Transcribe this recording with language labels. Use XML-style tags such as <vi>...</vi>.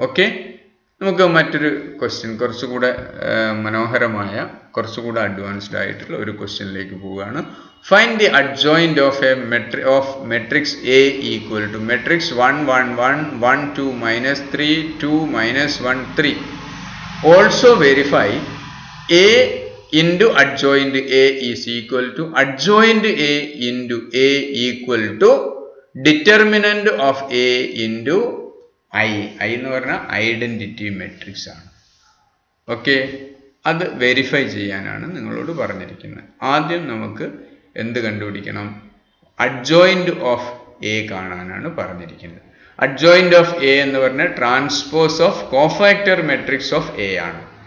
<ml>Okay, നമുക്ക് മറ്റൊരു question, കുറച്ചുകൂടെ മനോഹരമായ, കുറച്ചുകൂടെ അഡ്വാൻസ്ഡ് ആയിട്ടുള്ള ഒരു ക്വസ്റ്റ്യനിലേക്ക് പോവുകയാണ്.</ml> <en>Find the adjoint of a matrix A equal to matrix 1 1 1 1 2 -3 2 -1 3. Also verify A into adjoint A is equal to adjoint A into A equal to determinant of A into I.</en> <ml>I എന്ന് പറഞ്ഞാൽ identity matrix ആണ്. Okay, അത് verify ചെയ്യാനാണ് നിങ്ങളോട് പറഞ്ഞിരിക്കുന്നത്. ആദ്യം നമുക്ക് എന്ത് കണ്ടുപിടിക്കണം? അഡ്ജോയിന്റ് ഓഫ് എ കാണാനാണ് പറഞ്ഞിരിക്കുന്നത്. അഡ്ജോയിന്റ് ഓഫ് എ എന്ന് പറഞ്ഞാൽ transpose of cofactor matrix of A ആണ്.</ml>